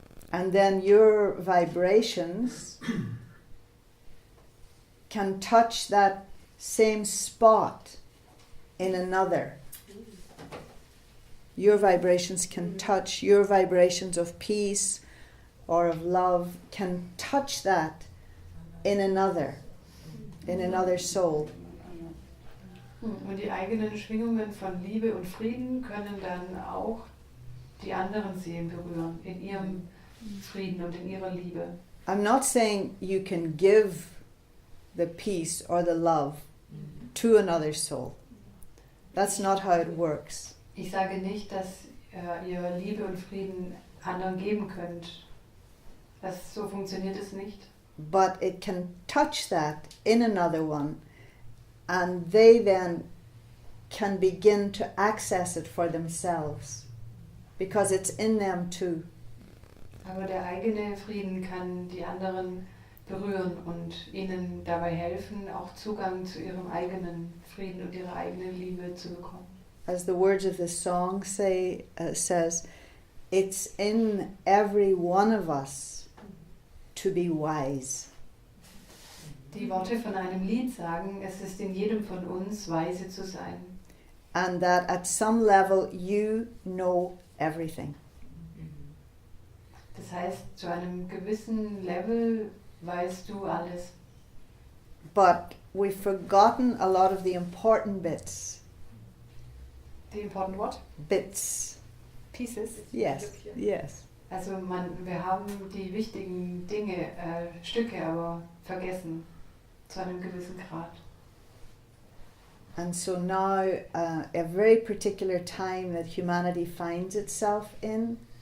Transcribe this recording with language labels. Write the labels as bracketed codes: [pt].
[en] And then your vibrations can touch that same spot in another. Your vibrations can touch, your vibrations of peace or of love can touch that in another soul. [de] Und die eigenen Schwingungen von Liebe und Frieden können dann auch die anderen Seelen berühren, in ihrem Frieden und in ihrer Liebe. [en] I'm not saying you can give the peace or the love to another soul. That's not how it works. [de] Ich sage nicht, dass ihr Liebe und Frieden anderen geben könnt. So funktioniert es nicht. [en] But it can touch that in another one, and they then can begin to access it for themselves, because it's in them too. [de] Aber der eigene Frieden kann die anderen berühren und ihnen dabei helfen, auch Zugang zu ihrem eigenen Frieden und ihrer eigenen Liebe zu bekommen. [en] As the words of the song says, it's in every one of us to be wise. [de] Die Worte von einem Lied sagen, es ist in jedem von uns, weise zu sein. [en] And that at some level you know everything. [de] Das heißt, zu einem gewissen Level weißt du alles. [en] But we've forgotten a lot of the important bits. The important what? Bits. Pieces. Yes, yes. [de] Also wir haben die wichtigen Dinge, Stücke aber vergessen, zu einem gewissen Grad. [en] And so now, a very particular time that humanity finds itself in